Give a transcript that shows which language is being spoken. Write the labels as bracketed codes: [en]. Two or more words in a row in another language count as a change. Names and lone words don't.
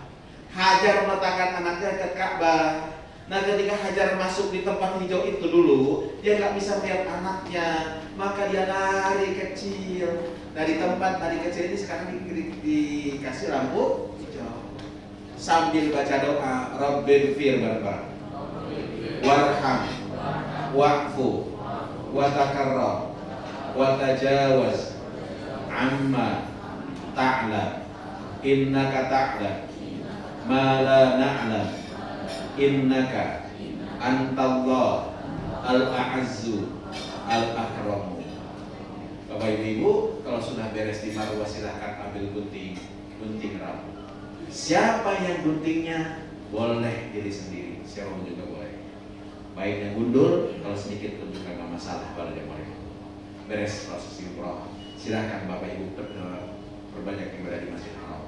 [id] Hajar meletakkan anaknya ke Ka'bah. Nah, ketika Hajar masuk di tempat hijau itu dulu, dia nggak bisa melihat anaknya, maka dia lari kecil. Dari tempat lari kecil ini sekarang dikasih lampu hijau. Sambil baca doa, Rabbighfir bareng-bareng. [ar] وارحم، واعف، وتكرم، وتجاوز عما تعلم، إنك تعلم ما لا نعلم، إنك أنت الله الأعز الأكرم. [id] Bapak Ibu, kalau sudah beres di Marwah silahkan ambil gunting rambut. Siapa yang guntingnya boleh diri sendiri, siapa juga boleh. Baiknya gundul, kalau sedikit pun juga nggak masalah pada jamaah. Beres proses umroh, silahkan Bapak Ibu perbanyak ibadah di Masjidil Haram.